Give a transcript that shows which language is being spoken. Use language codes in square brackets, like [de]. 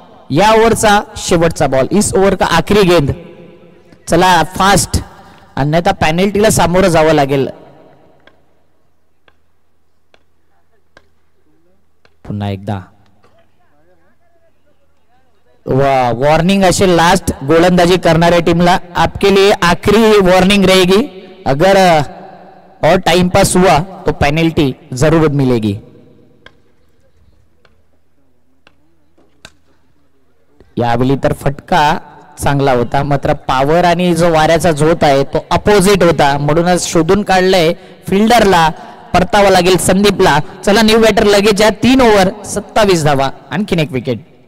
[mr] या ओव्हरचा शेवटचा बॉल. [hi] इस ओव्हर का आखरी गेंद. [mr] चला फास्ट, अन्यथा पेनल्टीला सामोरं जावं लागेल. पुन्हा एकदा वॉर्निंग असेल लास्ट गोलंदाजी करणाऱ्या टीमला. [hi] आपके लिए आखरी वार्निंग रहेगी. अगर और टाइम पास हुआ तो पेनल्टी जरूर मिलेगी. [mr] यावेळी तर फटका चांगला होता, मात्र पॉवर आणि जो वाऱ्याचा झोत आहे तो अपोजिट होता. म्हणूनच शोधून काढलंय फिल्डरला. परतावा लागेल संदीपला. चला न्यू बॅटर लगेच या. 3 ओव्हर 27 धावा. आणखीन एक विकेट.